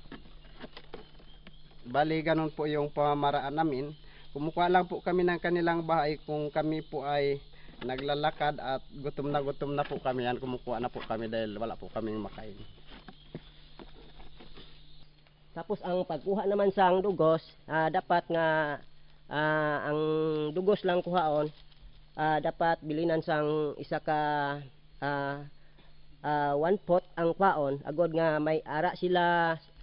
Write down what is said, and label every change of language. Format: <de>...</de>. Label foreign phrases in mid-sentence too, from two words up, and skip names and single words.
<tl>Bali ganun po yung pamamaraan namin. Kumukuha lang po kami ng kanilang bahay kung kami po ay naglalakad at gutom na po kami. Yan, kumukuha na po kami dahil wala po kaming makain.</tl> <hil>Tapos ang pagkuha naman sa dugos, dapat nga ang dugos lang kuhaon, dapat bilinan sang isa ka 1 pot ang kwaon agod nga may ara sila</hil>